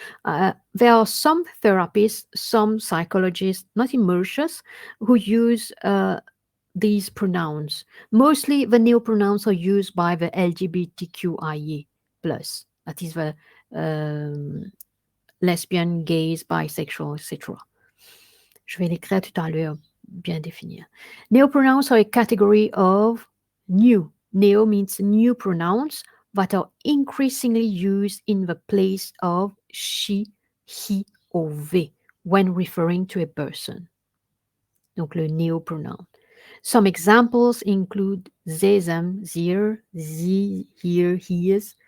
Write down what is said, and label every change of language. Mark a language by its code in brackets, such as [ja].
[en] There are some therapists, some psychologists, not immersionists, who use these pronouns. Mostly the neopronouns are used by the LGBTQIA plus, that is the um, lesbian, gays, bisexual, etc. [fr] Je vais l'écrire tout à l'heure, bien définir. [en] Neopronouns are a category of new. Neo means new pronouns that are increasingly used in the place of she, he, or they when referring to a person. [fr] Donc le néopronoun. [en] Some examples include they, them, their, ze, here, his.